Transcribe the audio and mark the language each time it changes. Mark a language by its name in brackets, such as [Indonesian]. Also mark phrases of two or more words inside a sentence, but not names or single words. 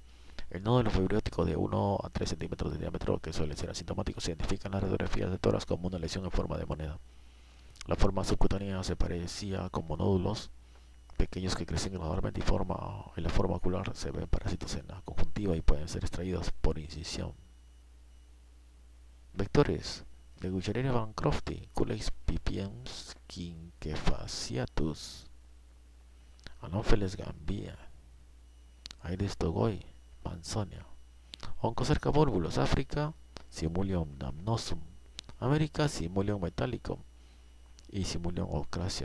[Spanish] El nódulo fibriótico de 1 a 3 centímetros de diámetro, que suele ser asintomático, se identifica en las radiografías de tórax como una lesión en forma de moneda. La forma subcutánea se parecía como nódulos pequeños que crecen gradualmente en la forma ocular se ven parásitos en la conjuntiva y pueden ser extraídos por incisión. Vectores de Guillaria bancrofti, Culex pipiens, Quinquefasciatus, Anopheles gambia, Aedes togoi, Mansonia. Oncocerca volvulus, África, Simulium damnosum, América, Simulium metallicum y Simulium ocracium.